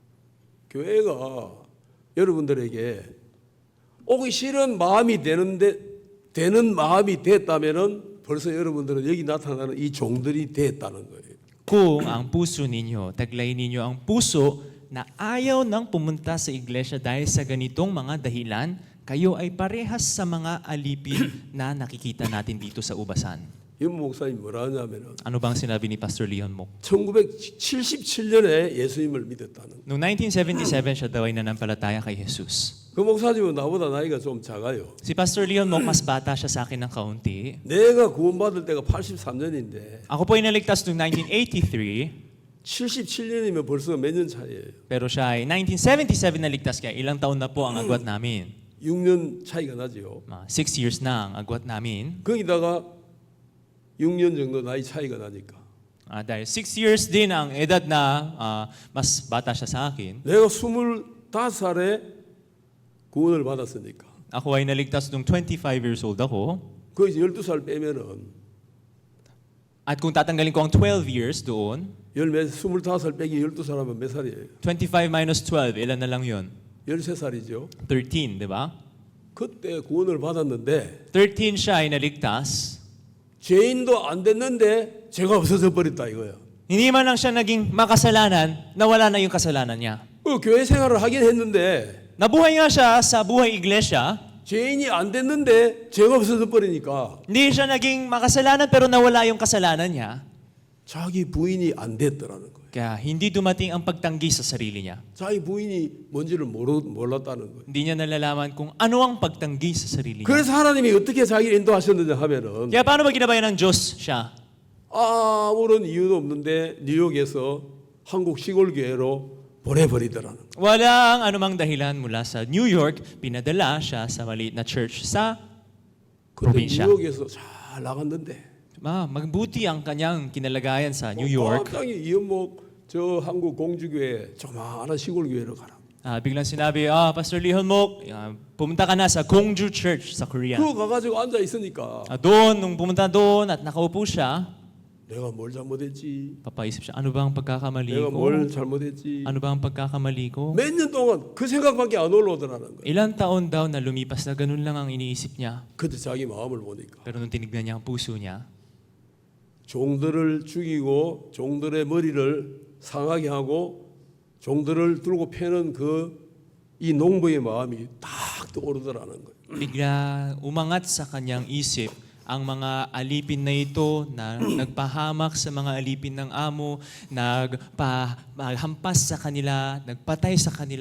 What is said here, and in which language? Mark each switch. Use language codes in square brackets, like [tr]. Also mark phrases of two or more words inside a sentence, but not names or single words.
[ko] 교회가 여러분들에게 오기 싫은 마음이 되는 마음이 됐다면은 벌써 여러분들은 여기 나타나는 이 종들이 됐다는 거예요. [tl] Kung ang puso ninyo, taglay ninyo ang puso na ayaw nang pumunta sa iglesia dahil sa ganitong mga dahilan, kayo ay parehas sa mga alipin na nakikita natin dito sa ubasan. [ko] 임 목사님 뭐라 하냐면은 [tl] Ano bang sinabi ni Pastor Leon Mok? [ko] 1977년에 예수님을 믿었다는. [tl] Noong 1977, siya daw ay nanampalataya kay Jesus. [ko] 그 목사님은 나보다 나이가 좀 작아요. [tl] Si Pastor Leon Mok, mas bata siya sa akin ng kaunti. [ko] 내가 구원받을 때가 83년인데 [tl] Ako po ay naligtas noong 1983, [ko] 77년이면 벌써 몇 년 차이에요. [tl] pero siya ay 1977 naligtas, kaya ilang taon na po ang agwat namin. [ko] 6년 차이가 나지요. [tl] 6 years na ang agwat namin. [ko] 거기다가 6년 정도 나이 차이가 나니까 [tl] Dahil 6 years din ang edad na mas bata siya sa akin, [ko] 내가 25살에 구원을 받았으니까 [tl] ako ay naligtas nung 25 [en] years old [tl] ako. [ko] 거기서 12살 빼면은 [tl] At kung tatanggalin ko ang 12 years doon, [ko] 25살 빼기 12살하면 몇 살이에요? [tl] 25 minus 12, ilan na lang yun? [ko] 13살이죠. [tl] 13, di ba? [ko] 그때 구원을 받았는데 [tl] 13 siya ay naligtas. [ko] 죄인도 안 됐는데 죄가 없어져 버렸다 이거예요. [tl] Hindi man lang siya naging makasalanan, nawala na yung kasalanan niya. [ko] 그 교회 생활을 하긴 했는데 [tl] Nabuhay nga siya sa buhay iglesia, [ko] 죄인이 안 됐는데 죄가 없어져 버리니까 [tl] hindi siya naging makasalanan pero nawala yung kasalanan niya. [ko] 자기 부인이 안 됐더라는 거예요. [tl] Kaya hindi dumating ang pagtanggi sa sarili niya. [ko] 자기 부인이 뭔지를 몰랐다는 거예요. [tl] Hindi niya nalalaman kung ano ang pagtanggi sa sarili niya. [ko] 그래서 하나님이 어떻게 자기를 인도하셨느냐 하면은 [tl] Kaya paano ba ginabayan ng Diyos siya? [ko] 아무런 이유도 없는데 뉴욕에서 한국 시골 교회로 보내버리더라는 거예요. [tl] Walang anumang dahilan mula sa New York, pinadala siya sa maliit na church sa [ko] 근데 [tl] probinsya. [ko] 뉴욕에서 잘 나갔는데 [tl] Magbuti ang kanyang kinalagayan sa New York. [ko] 갑자기 이연목 저 한국 공주교회 조그마한 시골 교회로 가라. [tl] Biglang sinabi, Pastor Lee Honmok, pumunta ka na sa Gongju Church sa Korea. [ko] 그거 가가지고 앉아 있으니까 [tl] Doon, nung pumunta doon at nakaupo siya, [ko] 내가 뭘 잘못했지? [tl] papaisip siya, ano ba ang pagkakamali [ko] 내가 [tl] ko? [ko] 뭘 잘못했지? [tl] Ano ba ang pagkakamali ko? [ko] 몇 년 동안 그 생각밖에 안 올라오더라는 거예요. [tl] Ilang taon daw na lumipas na ganun lang ang iniisip niya. [ko] 그때 자기 마음을 보니까 [tl] Pero nung tinignan niya ang puso niya, [ko] 종들을 죽이고 종들의 머리를 상하게 하고 종들을 들고 패는 그 이 농부의 마음이 딱 떠오르더라는 거예요. [tl] bigla umangat sa kanyang isip ang mga alipin na ito na nagpahamak sa mga alipin ng amo, nagpahampas sa kanila, nagpatay sa kanila.